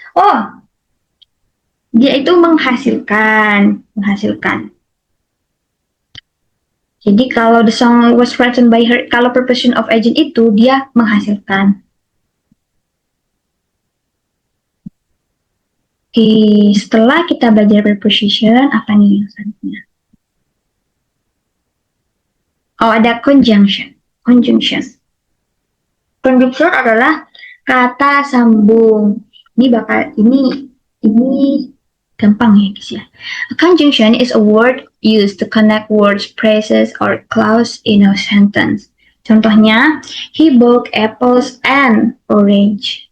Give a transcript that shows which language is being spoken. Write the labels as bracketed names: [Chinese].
[Indonesian] Oh, dia itu menghasilkan. Jadi kalau [English] the song was written by her, [Indonesian] kalau preposition of agent itu dia menghasilkan. Oke, setelah kita belajar preposition, apa nih yang selanjutnya? Oh, ada conjunction. Conjunction. Conjunction adalah kata sambung. Ini gampang ya guys ya. [English] A conjunction is a word used to connect words, phrases, or clause in a sentence. [Indonesian] Contohnya, [English] he bought apples and orange.